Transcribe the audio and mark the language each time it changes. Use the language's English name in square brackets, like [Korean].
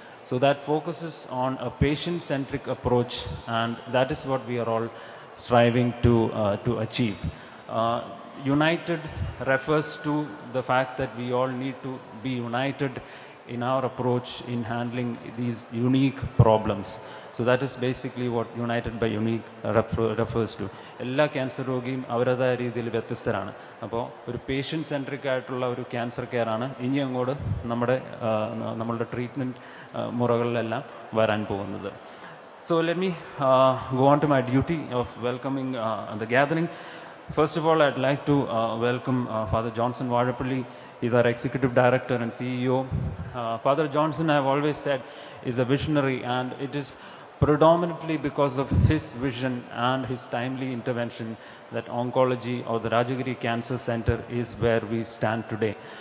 [English] So that focuses on a patient-centric approach, and that is what we are all striving to achieve. United refers to the fact that we all need to be united in our approach in handling these unique problems. So that is basically what United by Unique refers to. [Malayalam] എല്ലാ cancer രോഗിയും അവരുടേതായ രീതിയിൽ വ്യത്യസ്തരാണ്. അപ്പോൾ ഒരു patient centric ആയിട്ടുള്ള ഒരു cancer care ആണ് ഇനി അങ്ങോട്ട് നമ്മളുടെ ട്രീറ്റ്മെൻറ്റ് മുറകളിലെല്ലാം വരാൻ പോകുന്നത്. [English] So let me go on to my duty of welcoming the gathering. First of all, I'd like to welcome Father Johnson Varapalli. He's our Executive Director and CEO. Father Johnson, I've always said, is a visionary, and it is predominantly because of his vision and his timely intervention that oncology or the Rajagiri Cancer Center is where we stand today.